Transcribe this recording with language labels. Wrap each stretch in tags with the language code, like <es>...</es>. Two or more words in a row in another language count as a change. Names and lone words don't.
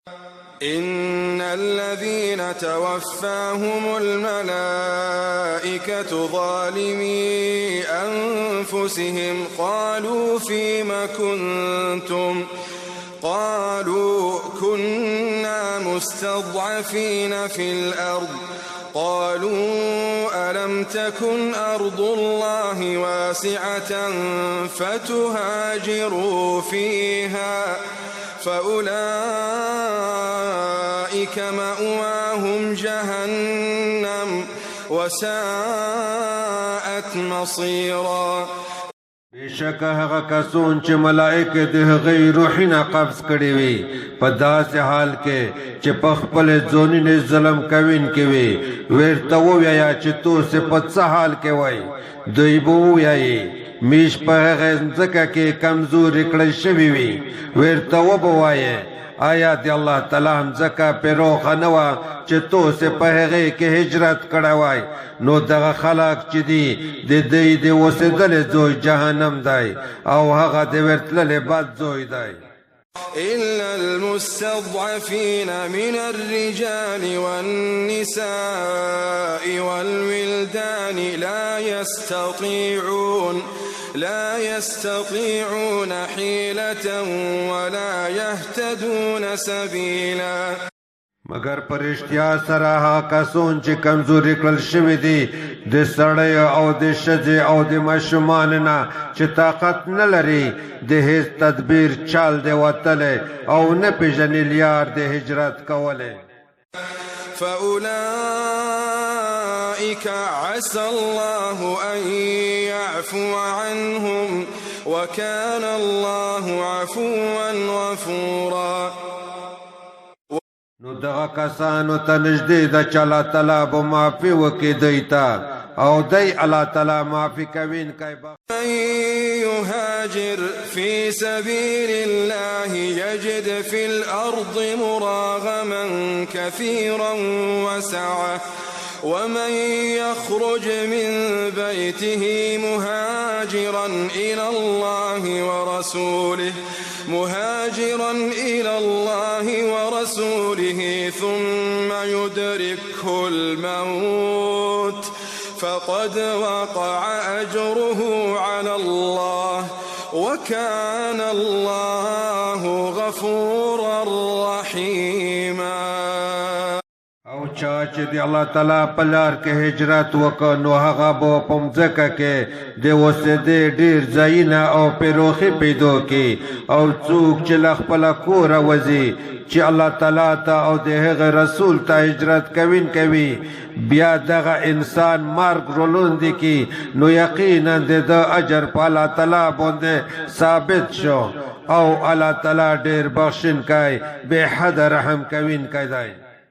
<ar>إن الذين توفاهم الملائكة ظالمي أنفسهم قالوا فيم كنتم قالوا كنا مستضعفين في الأرض قالوا ألم تكن أرض الله واسعة فتهاجروا فيها فأولئك مأواهم جهنم وساءت مصيرا.</ar> <ps>بشک هغه کسون چې ملائکه د هغې روحونه قبض کړي وي په داسې حال کې چې په خپل ځانونو ظلم کوونکي وي ورته ووایه چې تاسې په څه حال کې وئ دوی به ووایي میش په هغه ځمکه کې کمزوري کړل شوي وي ورته وبه وایي آیا د الله تعالی همځکه پروخه نه وه چې تاسې په هغې کې هجرت کړی وای نو دغه خلک چې دي د دوی د اوسېدلې ځای جهنم دی او هغه د ورتللې بد ځای دی.</ps> <ar>إلا المستضعفين من الرجال والنساء والولدان لا يستطيعون حيلة ولا يهتدون سبيلا.</ar> <ps>مگر پرشتیا سره هغه کسون چې کمزوري کړل شوي دي د سړی او د ښځې او د ماشومانو نه چې طاقت نه لري د هیڅ تدبیر چال دی وتلی او نه پېژني لیار د هجرت کولی.</ps> <ar>فأولئك عسى الله أن يعفو عنهم وكان الله عفوا غفورا.</ar> <ps>نو دغه کسانو ته نږدې ده چې الله تعالی به معافي وکړي دوی ته او دی الله تعالی معافي کوونکی به.</ps> <ar>من يهاجر في سبيل الله يجد في الأرض مراغما كثيرا وسعة ومن يخرج من بيته مهاجرا إلى الله ورسوله ثم يدركه الموت فقد وقع أجره على الله وكان الله غفورا رحيما.</ar> <ps>او چا چې د الله تعالی په لار کې هجرت وکړ نو هغه به په مځکه کې د اوسېدې ډېر ځایونه او پروخي پیدا کړي او څوک چې له خپله کوره وځي چې الله تعالی ته او د هغه رسول ته هجرت کوي بیا دغه انسان مرګ رلوندې کړي نو یقینا د ده اجر په الله تعالی باندې ثابت شو او الله تعالی ډېر بخښونکی بې حده رحم کوونکی دی.</ps>